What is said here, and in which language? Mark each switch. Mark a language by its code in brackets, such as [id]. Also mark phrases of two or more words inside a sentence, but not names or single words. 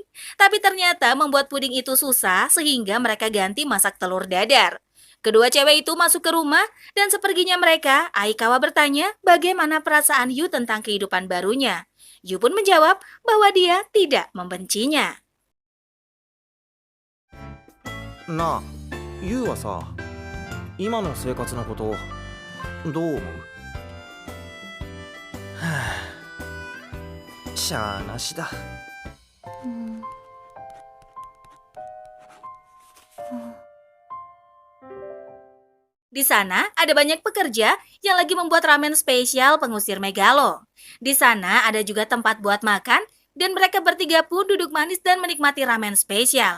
[id] Tapi ternyata membuat puding itu susah sehingga mereka ganti masak telur dadar. Kedua cewek itu masuk ke rumah dan seperginya mereka, Aikawa bertanya bagaimana perasaan Yu tentang kehidupan barunya. Yu pun menjawab bahwa dia tidak membencinya. [ja] なあユウはさ今の生活のことどう思うはあしゃあなしだ [id] Di sana ada banyak pekerja yang lagi membuat ramen spesial pengusir Megalo. Di sana ada juga tempat buat makan dan mereka bertiga pun duduk manis dan menikmati ramen spesial.